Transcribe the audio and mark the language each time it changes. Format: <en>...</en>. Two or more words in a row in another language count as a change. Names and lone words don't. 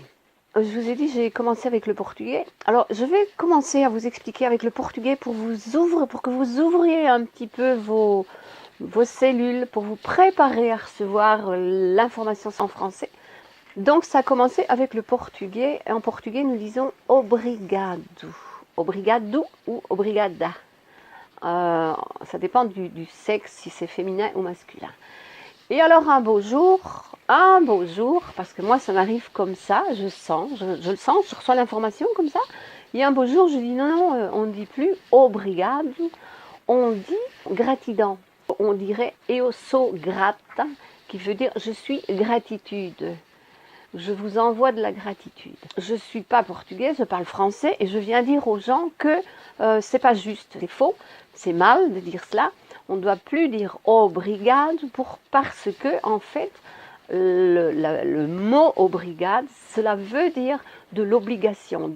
<fr>Je vous ai dit, j'ai commencé avec le portugais. Alors, je vais commencer à vous expliquer avec le portugais pour que vous ouvriez un petit peu vos cellules, pour vous préparer à recevoir l'information en français. Donc, ça a commencé avec le portugais. En portugais, nous disons obrigado.</fr> <pt>Obrigado ou obrigada.</pt> <fr>Ça dépend du sexe, si c'est féminin ou masculin. Et alors un beau jour, parce que moi ça m'arrive comme ça, je le sens, je reçois l'information comme ça. Et un beau jour, je dis non, on ne dit plus obrigado, on dit gratidão. On dirait</fr> <pt>eu sou grata,</pt> <fr>qui veut dire je suis gratitude. Je vous envoie de la gratitude. Je ne suis pas portugaise, je parle français et je viens dire aux gens que c'est pas juste, c'est faux, c'est mal de dire cela. On ne doit plus dire obrigado parce que en fait le mot obrigado, cela veut dire de l'obligation.</fr>